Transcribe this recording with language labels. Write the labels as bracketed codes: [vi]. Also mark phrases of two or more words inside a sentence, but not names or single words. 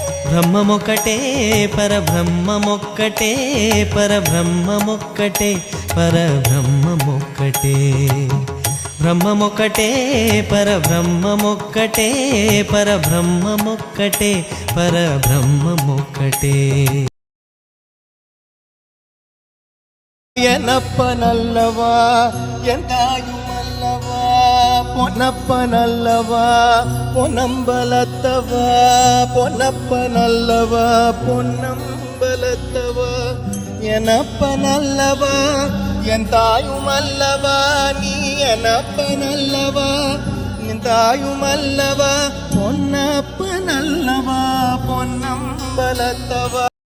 [te] బ్రహ్మమొక్కటే పరబ్రహ్మమొక్కటే పరబ్రహ్మమొక్కటే పరబ్రహ్మమొక్కటే బ్రహ్మమొక్కటే పరబ్రహ్మమొక్కటే పరబ్రహ్మమొక్కటే పరబ్రహ్మమొక్కటే [ta] எனப்பனல்லவா என் தாயுமல்லவா பொன்னப்பனல்லவா பொன்னம்பலத்தவா பொன்னப்பனல்லவா பொன்னம்பலத்தவா எனப்பனல்லவா என் தாயுமல்லவா நீ எனப்பனல்லவா என் தாயுமல்லவா பொன்னப்பனல்லவா பொன்னம்பலத்தவா